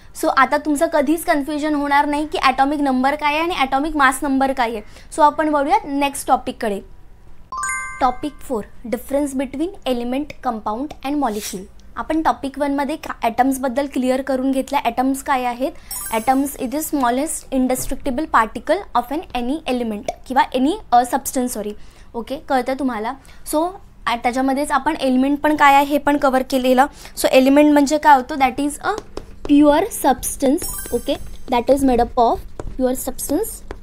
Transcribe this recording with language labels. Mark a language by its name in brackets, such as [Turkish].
[Marathi] So आता तुमचं कधीच कन्फ्युजन होणार नाही की ॲटॉमिक नंबर काय आहे आणि ॲटॉमिक मास नंबर काय आहे. सो आपण वळूयात next टॉपिककडे. [English] Topic 4 difference between element, compound and molecule. [Marathi] आपण टॉपिक 1मध्ये ॲटम्सबद्दल क्लिअर करून घेतलं. ॲटम्स काय आहेत. [English] Atoms is the smallest indestructible particle of any element किंवा any substance. [Marathi] सॉरी. ओके, कळतं तुम्हाला. सो त्याच्यामध्येच आपण एलिमेंट पण काय आहे हे पण कवर केलेलं. [English] so element [Marathi] म्हणजे काय होतं, [English] That is a pure substance. Okay, that is made up of pure substance